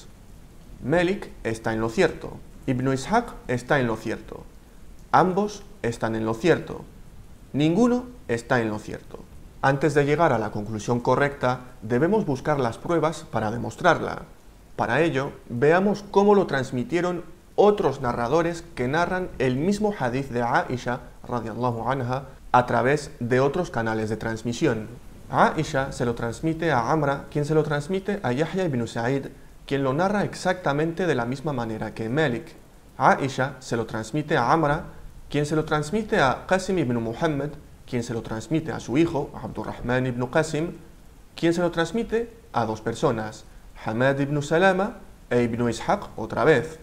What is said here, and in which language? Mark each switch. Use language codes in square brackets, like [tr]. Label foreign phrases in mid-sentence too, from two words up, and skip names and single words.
[es] Melik está en lo cierto, Ibn Ishaq está en lo cierto, ambos están en lo cierto, ninguno está en lo cierto. Antes de llegar a la conclusión correcta, debemos buscar las pruebas para demostrarla. Para ello, veamos cómo lo transmitieron otros narradores que narran el mismo hadith de Aisha, [ar] رضي الله عنها, [es] a través de otros canales de transmisión. Aisha se lo transmite a Amra, quien se lo transmite a Yahya ibn Sa'id, quien lo narra exactamente de la misma manera que Melik. Aisha se lo transmite a Amra, quien se lo transmite a Qasim ibn Muhammad, quien se lo transmite a su hijo, Abdurrahman ibn Qasim, quien se lo transmite a 2 personas, Hamad ibn Salama e Ibn Ishaq otra vez.